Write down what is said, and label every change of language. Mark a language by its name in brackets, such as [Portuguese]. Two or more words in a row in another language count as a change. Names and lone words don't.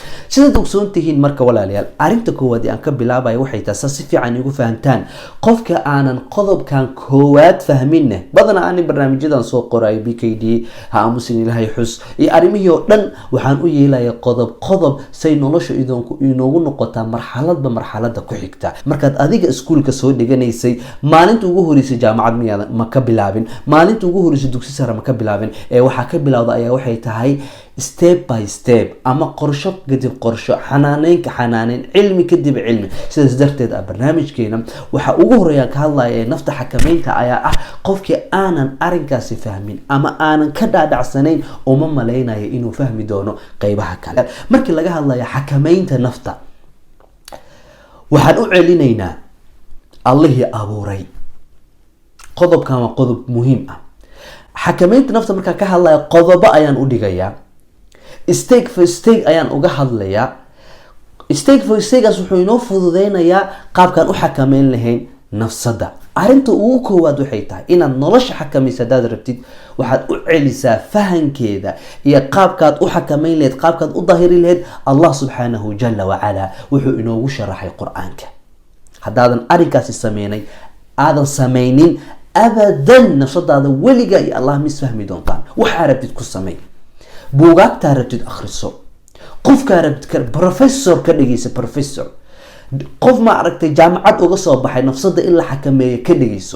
[Somali] sidaad ogsoontihiin marka walaalayaal arinta koowaad aan ka bilaabayo waxay tahay si fiican igu fahantaan qofka aanan qodobkan koowaad fahmin badana aan barnaamijyadan soo qoray BKD ha aamusin Ilaahay xus iyo arimihii oo dhan waxaan u yeelayaa qodob say nolosha inoogu noqotaa marxaladda ku xigta. markaad adiga iskuulka soo dhiganaysay maalinta ugu horeysay jaamacad ma ka bilaabin, maalinta ugu horeysay dugsi sare ma ka bilaabin, ee waxa ka bilowda ayaa waxay tahay [English] step by step [Somali] ama qorsho kadib qorsho, xanaaneyn cilmi kadib cilmi. sidaas darteed barnaamijkeena waxa ugu horeeya ka hadlaya nafta xakameynta ayaa ah qofkii aanan arinkaasi fahmin ama aanan ka dhaadhacsanayn oo ma maleynayo inuu fahmi doono qaybaha kale. markii laga hadlayo xakameynta nafta waxaan u celinaynaa Allahii abuuray. qodobkan waa qodob muhiim ah. xakameynta nafta marka ka hadlayo qodobo ayaan u dhigayaa, [English] stake for stake [Somali] ayaan uga hadlayaa. [English] stake for stake [Somali] wuxuu inoo fududeynayaa qaabkan u xakameyn lahayn nafsada. arinta ugu koowaad waxay tahay inaad nolosha xakamayso hadaad rabtid waxaad u celisaa fahankeeda iyo qaabkaad u xakameyn lahayd, qaabkaad u daahiri lahayd [Arabic] Allah subhanahu jalla wa ala [Somali] wuxuu inoogu sharaxay quraanka. hadaadan arinkaasi aadan sameynin abadan nafsadaada weliga iyo Allah mis fahmi doontaan. waxa rabtid ku sameey, buugaagta rabtid akhriso, qofka rabtid professor ka dhigaysa professor, qof ma aragtay jaamacad uga soo baxay nafsada in la xakameeyo ka dhigayso.